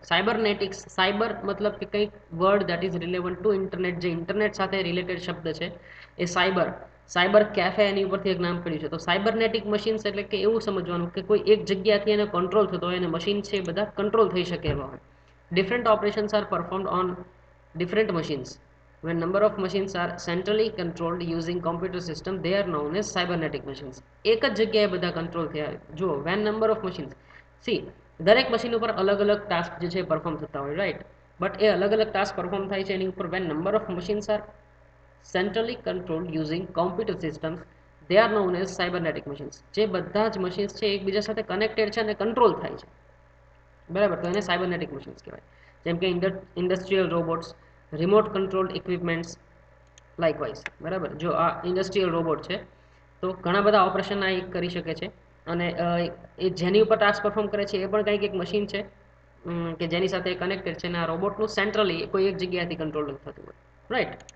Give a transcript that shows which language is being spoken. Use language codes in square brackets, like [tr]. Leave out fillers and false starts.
[gu] સાયબરનેટિક્સ, cyber મતલબ કે કંઈક [en] word that is relevant to internet, [gu] જે ઇન્ટરનેટ સાથે રિલેટેડ શબ્દ છે એ સાયબર કેફે એની ઉપરથી એક નામ પડ્યું છે. તો સાયબરનેટિક મશીન્સ એટલે કે એવું સમજવાનું કે કોઈ એક જગ્યાથી એને કંટ્રોલ થતો હોય અને મશીન છે એ બધા કંટ્રોલ થઈ શકે એવા હોય. [en] Different operations are performed on different machines. When number of machines are centrally controlled using computer system, they are known as cybernetic machines. [gu] એક જ જગ્યાએ બધા કંટ્રોલ થયા. જુઓ, [en] when number of machines, [gu] C દરેક મશીન ઉપર અલગ અલગ ટાસ્ક જે છે પરફોર્મ થતા હોય, રાઈટ? બટ એ અલગ અલગ ટાસ્ક પરફોર્મ થાય છે એની ઉપર [en] when number of machines are centrally controlled using computer systems, they are known as cybernetic machines. [gu] જે બધા જ મશીન્સ છે એકબીજા સાથે કનેક્ટેડ છે અને કંટ્રોલ થાય છે, બરાબર? તો એને સાયબરનેટિક મશીન્સ કહેવાય. જેમ કે industrial robots, remote controlled equipments, likewise, બરાબર? જો આ ઇન્ડસ્ટ્રીયલ રોબોટ છે તો ઘણા બધા ઓપરેશન આ એક કરી શકે છે, અને એ જેની ઉપર ટાસ્ક પરફોર્મ કરે છે એ પણ કંઈક એક મશીન છે કે જેની સાથે કનેક્ટેડ છે, અને આ રોબોટનું સેન્ટ્રલી કોઈ એક જગ્યાએથી કંટ્રોલ થતું હોય. રાઈટ.